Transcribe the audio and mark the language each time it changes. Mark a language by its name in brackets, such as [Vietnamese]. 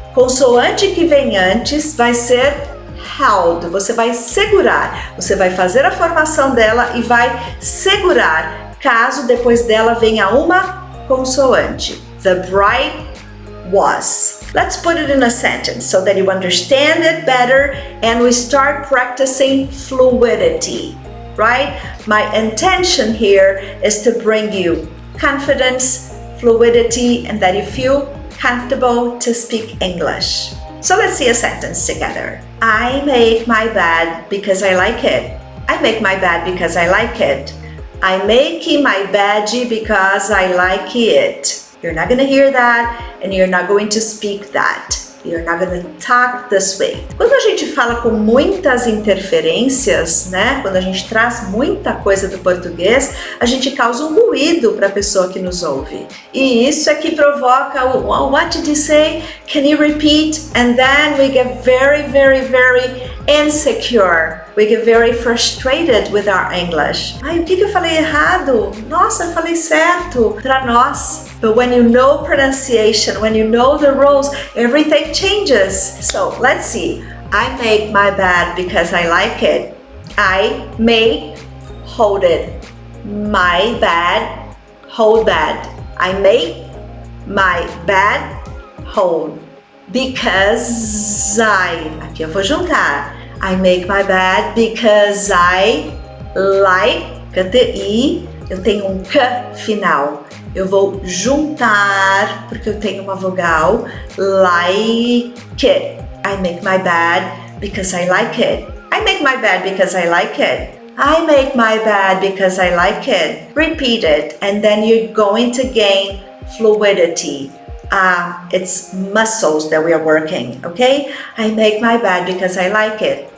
[Portuguese] Consoante que vem antes vai ser held. Você vai segurar. Você vai fazer a formação dela e vai segurar caso depois dela venha uma consoante. [English] The bride was. Let's put it in a sentence so that you understand it better and we start practicing fluidity, right? My intention here is to bring you confidence, fluidity, and that you feel comfortable to speak English. So let's see a sentence together. I make my bed because I like it. I make my bed because I like it. I make my bed because I like it. You're not going to hear that and you're not going to speak that. You're not going to talk this way. [Portuguese] Quando a gente fala com muitas interferências, né? Quando a gente traz muita coisa do português, a gente causa um ruído para a pessoa que nos ouve. E isso é que provoca o [English] what did you say? Can you repeat? And then we get very, very, very insecure. We get very frustrated with our English. [Portuguese] Ai, o que eu falei errado? Nossa, eu falei certo para nós. [English] But when you know pronunciation, when you know the rules, everything changes. So let's see. I make my bed because I like it. I make, hold it. My bed, hold bed. I make my bed, hold. [Portuguese] Because aqui eu vou juntar. [English] I make my bed because I like, T-I, [Portuguese] eu tenho um K final. Eu vou juntar, porque eu tenho uma vogal, [English] like it. I make my bed because I like it. I make my bed because I like it. I make my bed because I like it. Repeat it, and then you're going to gain fluidity. It's muscles that we are working, okay? I make my bed because I like it.